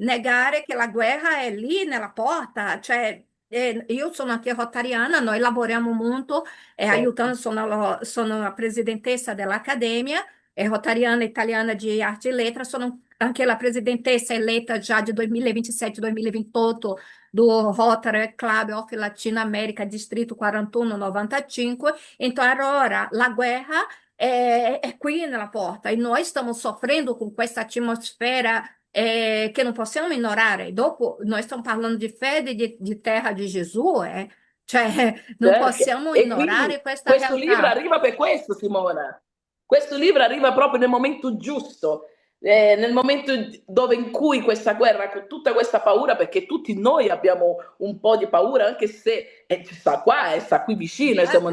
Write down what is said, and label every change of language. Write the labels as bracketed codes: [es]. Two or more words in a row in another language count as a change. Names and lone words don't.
[it] negare che la guerra è lì nella porta, cioè io sono anche rotariana, noi lavoriamo molto Certo. aiutando, sono la presidentessa dell'Accademia, rotariana italiana di arte e lettera, sono anche la presidentessa eletta già di 2027-2028 do Rotary Club of Latina America, Distrito 4195. [pt] Então, agora, [it] la guerra è qui nella porta e noi stiamo soffrendo con questa atmosfera che non possiamo ignorare. Dopo, noi stiamo parlando di fede, di terra di Gesù, eh? Cioè, non possiamo E quindi ignorare questa questo libro realtà. arriva per questo, Simona. Questo libro arriva proprio nel momento giusto, nel momento dove in cui questa guerra, con tutta questa paura, perché tutti noi abbiamo un po' di paura, anche se sta qua, sta qui vicino, e siamo in